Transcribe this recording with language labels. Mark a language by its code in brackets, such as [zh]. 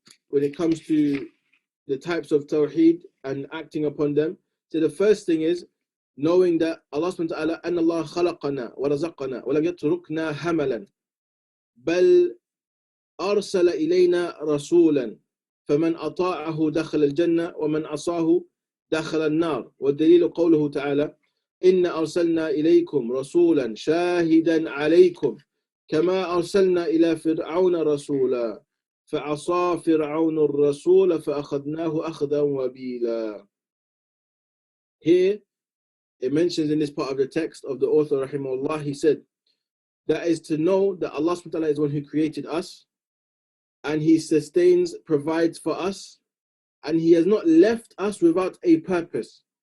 [en] when it comes to the types of tawheed and acting upon them, so the first thing is knowing that Allah subhanahu wa ta'ala, [ar] أن الله خلقنا ورزقنا ولم يتركنا هملا بل أرسل إلينا رسولا فمن أطاعه دخل الجنة ومن عصاه دخل النار. والدليل قوله تعالى إن أرسلنا إليكم رسولا شاهدا عليكم كما أرسلنا إلى فرعون رسولا فعصى فرعون الرسول فأخذناه أخذا وبيلا. [en] Here it mentions in this part of the text of the author rahimahullah, he said that is to know that Allah subhanahu wa ta'ala is one who created us and He sustains, provides for us, and He has not left us without a purpose.